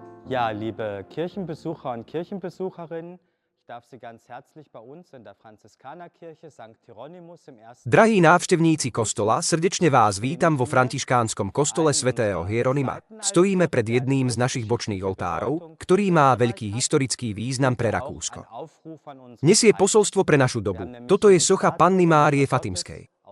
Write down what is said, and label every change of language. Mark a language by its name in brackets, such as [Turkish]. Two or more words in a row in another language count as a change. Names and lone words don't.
[German] Ja, liebe Kirchenbesucher und Kirchenbesucherinnen, ich darf Sie ganz herzlich bei uns in der Franziskanerkirche St. Hieronymus im ersten [Slovak] Drahí návštevníci kostola, srdečne vás vítam vo františkánskom kostole svätého Hieronima. Stojíme pred jedným z našich bočných oltárov, ktorý má veľký historický význam pre Rakúsko. Nesie posolstvo pre našu dobu. Toto je socha Panny Márie Fatimskej.